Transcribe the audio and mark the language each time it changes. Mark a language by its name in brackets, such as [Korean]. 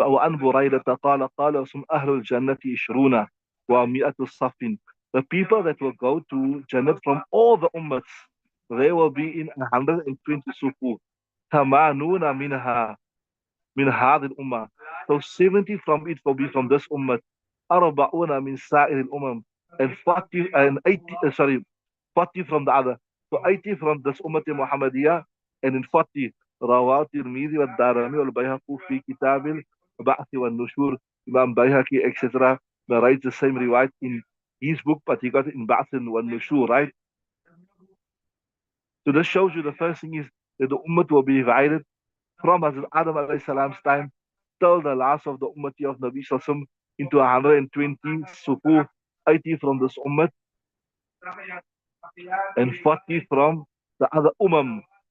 [Arabic] وعن بريدة قال قال رسول أهل الجنة 20 ومئة الصف. [English] The people that will go to Jannah from all the ummahs, they will be in 120 sufu. [Arabic] ثمانون منها من هذه الأمة. [English] So 70 from it will be from this ummah. [Arabic] أربعون من سائر الأمم. [English] And 40 and 80, sorry, 40 from the other. So 80 from this ummah Muhammadiyah, and in 40 [Arabic] رواه الترمذي والدارمي والبيهقي في كتاب البعث والنشور. [English] Imam Bayhaqi, etc. narrates the same riwayat in his book, but he got it in Ba'th wa Nushur, right? So this shows you the first thing is that the ummah will be divided from Hazrat Adam alayhi salam's time till the last of the ummati of Nabi Sallallahu into 120 sufu, 80 from this ummah and 40 from the other ummah.